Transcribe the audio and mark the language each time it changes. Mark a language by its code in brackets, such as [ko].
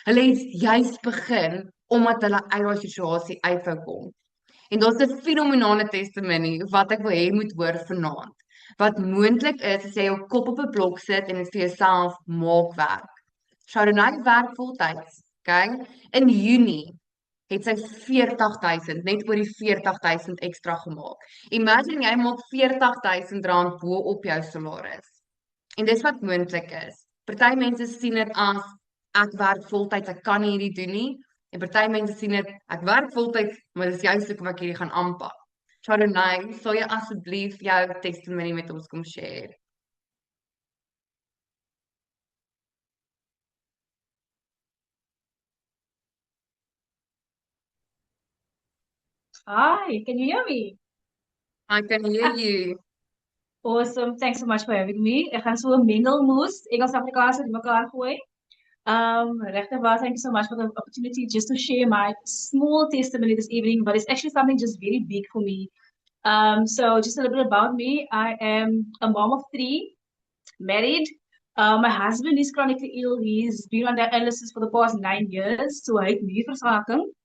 [af] Hulle het juist begin omdat hulle uit daai situasie uit wou kom. En daar's 'n fenominale testimony wat ek wil hê moet hoor vanaand. Wat moontlik is as jy jou kop op 'n blok sit en dit vir jouself maak werk. Sharonay werk voltyds, okay? In Junie het sy 40,000, net oor die 40,000 ekstra gemaak. Imagine jy maak R40,000 bo op jou salaris. En dis wat moontlik is. Party mense sien dit as ek werk voltyds, ek kan nie hierdie doen nie. En party mense sien dit ek werk voltyds, maar dis juist hoekom ek hierdie gaan aanpak. Sharonay, sou jy asseblief jou testimony met ons kom share? [en] Hi, can you hear me? I can hear you. Awesome. Thanks so much for having me. [af] Ek gaan so 'n mengelmoes Engels-Afrikaans uit mekaar gooi. Regtig waar, [en] thank you so much for the opportunity just to share my small testimony this evening, but it's actually something just very big for me. So just a little bit about me. I am a mom of 3, married. My husband is chronically ill. He's been on dialysis for the past 9 years, so [af] hy het nierversaking.